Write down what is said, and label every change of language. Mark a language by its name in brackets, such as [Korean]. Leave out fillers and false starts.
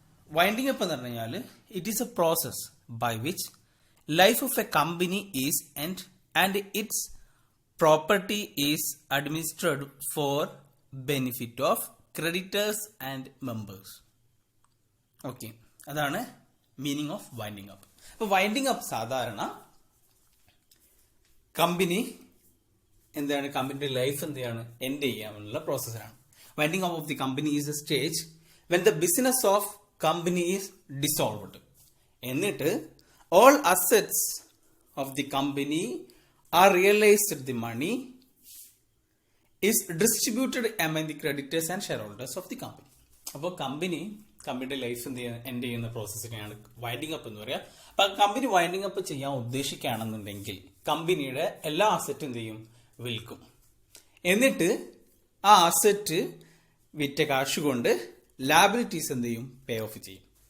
[English] winding up [Malayalam] എന്ന് പറഞ്ഞു കഴിഞ്ഞാൽ [English] It is a process by which life of a company is end and its property is administered for benefit of creditors and members. [Malayalam] Okay, അതാണ് meaning of winding up. അപ്പൊ winding up സാധാരണ company എന്താണ്? കമ്പനിയുടെ life എന്താണ്? End ചെയ്യാനുള്ള പ്രോസസ്സാണ്. [English] Winding up of the company is a stage when the business of company is dissolved. [Malayalam] എന്നിട്ട് [English] all assets of the company are realized. The money is distributed among the creditors and shareholders of the company. [Malayalam] അപ്പോൾ കമ്പനിയുടെ life end ചെയ്യുന്ന പ്രോസസ്സിനെയാണ് winding up എന്ന് പറയുക. അപ്പൊ company winding up ചെയ്യാൻ ഉദ്ദേശിക്കുകയാണെന്നുണ്ടെങ്കിൽ കമ്പനിയുടെ എല്ലാ അസറ്റും എന്ത് ചെയ്യും? വിൽക്കും. എന്നിട്ട് ആ അസറ്റ് വിറ്റ കാശ് കൊണ്ട് ലാബിലിറ്റീസ് എന്ത് ചെയ്യും? പേ ഓഫ് ചെയ്യും.